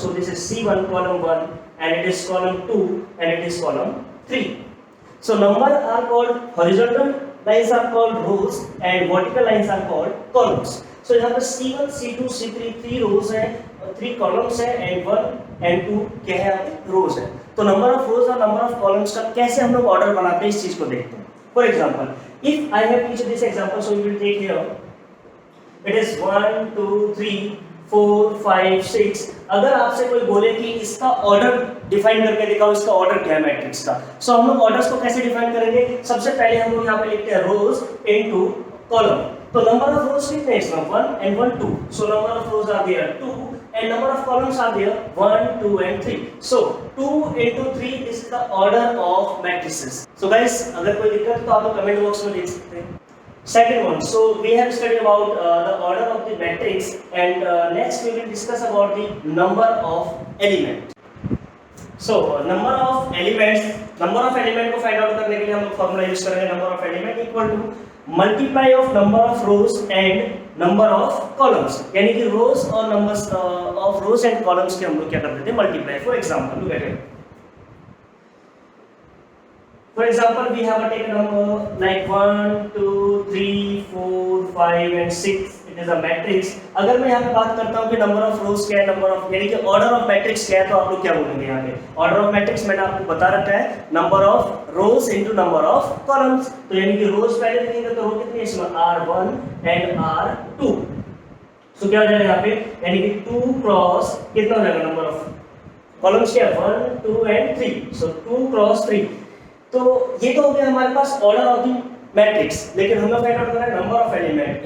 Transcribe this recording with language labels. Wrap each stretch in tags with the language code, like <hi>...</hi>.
<en>So this is C1 column 1, and it is column 2, and it is column 3. So number are called horizontal lines are called rows and vertical lines are called columns.</en> <hi>So यहाँ पर C1, C2, C3 3 rows हैं, 3 columns हैं, and 1 and 2 क्या है आपके rows हैं. तो number of rows और number of columns का कैसे हम लोग order बनाते हैं इस चीज को देखते हैं.</hi> <en>For example, if I have each this example, so we will take here. It is 1, 2, 3, 4, 5, 6.</en> <hi>अगर आपसे कोई बोले कि इसका ऑर्डर डिफाइन करके दिखाओ, इसका ऑर्डर क्या है मैट्रिक्स का, सो हम लोग ऑर्डर्स को कैसे डिफाइन करेंगे? सबसे पहले हम लोग यहाँ पे लिखते हैं रोज इनटू कॉलम. तो नंबर ऑफ रोज कितने हैं इसमें?</hi> <en>1 and 1 2. So number of rows are there 2 and number of columns are there 1 2 and 3. So 2 into 3 is the order of matrices.</en> <hi>So guys, अगर कोई दिक्कत है तो आप लोग कमेंट बॉक्स में लिख सकते हैं.</hi> <en>Second one, so we have studied about the order of the matrix, and next we will discuss about the number of element.</en> <hi>So number of element को find out करने के लिए हम लोग फॉर्मूला यूज करेंगे.</hi> <en>number of element equal to multiply of number of rows and number of columns.</en> <hi>यानी कि rows और numbers of rows and columns के हम लोग क्या करते थे?</hi> <en>multiply. For example, look at it. For example, we have a take a number like 1, 2, 3, 4, 5 and 6. It is a matrix.</en> <hi>अगर मैं यहाँ पे बात करता हूँ कि number of rows क्या है, number of यानी कि order of matrix क्या है, तो आप लोग क्या बोलेंगे यहाँ पे? Order of matrix मैंने आपको बता रखा है, number of rows into number of columns. तो यानी कि rows पहले लिखेंगे तो row कितनी है इसमें?</hi> <en>R1 and R2.</en> <hi>So क्या हो जाएगा यहाँ पे? यानी कि 2 cross कितना हो जाएगा number of columns क्या है?</hi> <en>1, 2 and 3. So 2 cross 3.</en> <hi>तो ये तो हो गया हमारे पास ऑर्डर ऑफ द मैट्रिक्स. लेकिन हम लोग फाइंड आउट करना है नंबर ऑफ एलिमेंट.</hi>